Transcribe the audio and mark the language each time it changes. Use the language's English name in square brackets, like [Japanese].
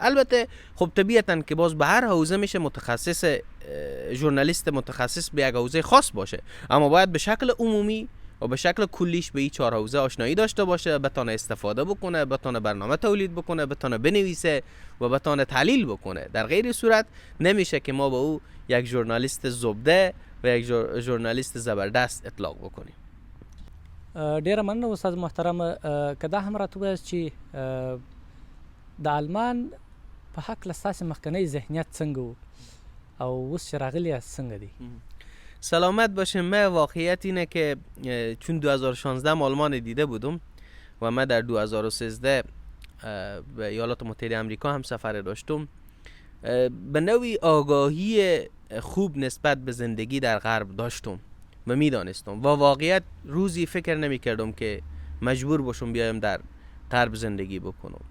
[Persian] البته خب طبیعتاً که باز به هر حوزه میشه متخصص، ژورنالیست متخصص به یک حوزه خاص باشه، اما باید به شکل عمومی و به شکل کلیش به این 4 حوزه آشنایی داشته باشه، بتونه استفاده بکنه، بتونه برنامه تولید بکنه، بتونه بنویسه و بتونه تحلیل بکنه. در غیر صورت نمیشه که ما به او یک ژورنالیست زبده و یک ژورنالیست زبردست اطلاق بکنیم. [Pashto] ډیره مننه استاد محترم. که دا هم راته ووایاست چې د آلمان په هکله ستاسې مخکنی ذهنیت څنګه و او اوس چې راغلي یاست څنګه دی؟ [Persian] سلامت باشیم. من واقعیت اینه که چون 2016 آلمان دیده بودم و من در 2013 به ایالات متحده آمریکا هم سفر داشتم، به نوعی آگاهی خوب نسبت به زندگی در غرب داشتم و میدانستم و واقعیت روزی فکر نمی کردم که مجبور باشم بیایم در غرب زندگی بکنم.